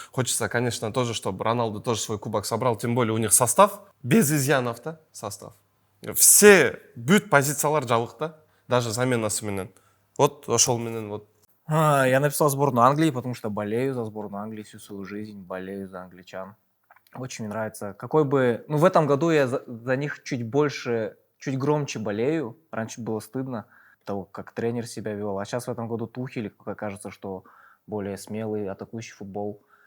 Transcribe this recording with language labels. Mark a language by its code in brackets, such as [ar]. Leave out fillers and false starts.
[ru] Хочется, конечно, тоже, чтобы Роналду тоже свой кубок собрал. Тем более у них состав без изъянов, да, состав. [ky] Все бүт позициялар жабык да, даже заменасы менен. Вот ошол менен вот. [ru] Я написал сборную Англии, потому что болею за сборную Англии всю свою жизнь, болею за англичан. Очень мне нравится. Какой бы... Ну, в этом году я за них чуть больше, чуть громче болею. Раньше было стыдно того, как тренер себя вел. А сейчас в этом году Тухель, как кажется, что более смелый, атакующий футбол.